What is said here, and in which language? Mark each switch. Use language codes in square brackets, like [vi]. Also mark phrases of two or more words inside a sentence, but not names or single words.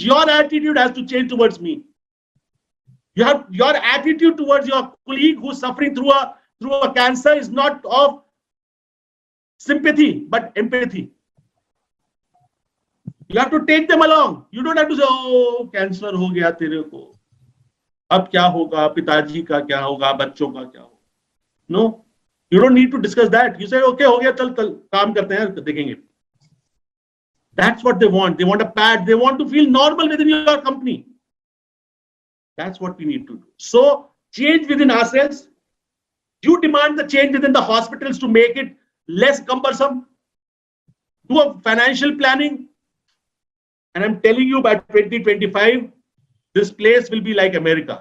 [en] Your attitude has to change towards me. Your attitude towards your colleague who's suffering through a cancer is not of sympathy, but empathy. You have to take them along. You don't have to say, oh, [hi] cancer हो गया तेरे को. अब क्या होगा? पिताजी का क्या होगा? बच्चों का क्या होगा? [en] No. You don't need to discuss that. You say, [hi] okay, हो गया, चल, काम करते हैं, देखेंगे. [en] That's what they want. They want a pad. They want to feel normal within your company. That's what we need to do. So, change within ourselves. You demand the change within the hospitals to make it less cumbersome. Do a financial planning. And I'm telling you, by 2025, this place will be like America.